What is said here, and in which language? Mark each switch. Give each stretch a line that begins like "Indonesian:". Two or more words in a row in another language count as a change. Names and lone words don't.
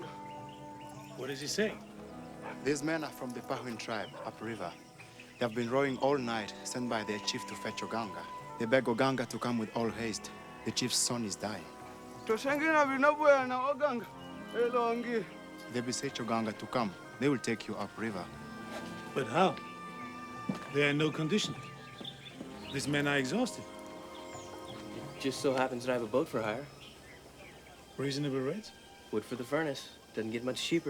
English: What is he saying? These men are from the Pahuin tribe, upriver. They have been rowing all night, sent by their chief to fetch Oganga. They beg Oganga to come with all haste. The chief's son is dying.
Lingala: Tosengina binabuya na Oganga elongi.
English: They beseech Oganga to come. They will take you upriver. But how? They are in no condition. These men are exhausted. It just so happens that I have a boat for hire. Reasonable rates? Wood for the furnace. Doesn't get much cheaper.